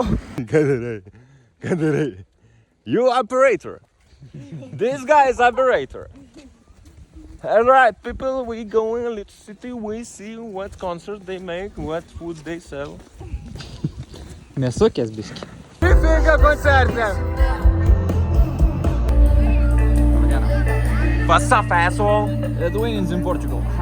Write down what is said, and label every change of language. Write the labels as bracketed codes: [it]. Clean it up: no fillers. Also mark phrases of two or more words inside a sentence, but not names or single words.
[lt] Ką darai? [en] You operator. This guy is operator. Alright, people, we go in a little city, we see what concert they make, what food they sell. [lt] Nesukės biški. Figa koncerte. [en] What's up, asshole? Edwin's in Portugal.